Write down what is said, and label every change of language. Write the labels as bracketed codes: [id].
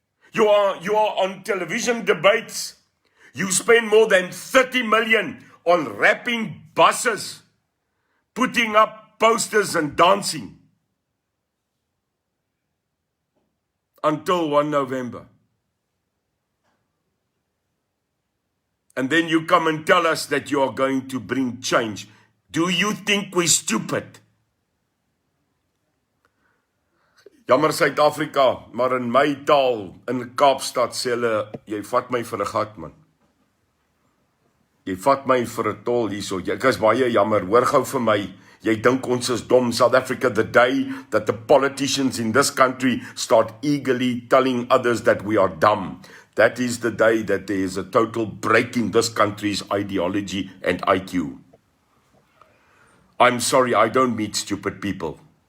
[en] You are on television debates. You spend more than 30 million on wrapping buses, putting up posters and dancing until 1 November. And then you come and tell us that you are going to bring change. Do you think we're stupid? [af] Jammer Suid-Afrika, maar in my taal, in Kaapstad, sê hulle, jy vat my vir 'n gat, man. Jy vat my vir 'n tol hierso. Ek is baie jammer, hoor gou vir my. Jy dink ons is dom. [en] South Africa, the day that the politicians in this country start eagerly telling others that we are dumb, that is the day that there is a total break in this country's ideology and IQ. I'm sorry, I don't meet stupid people.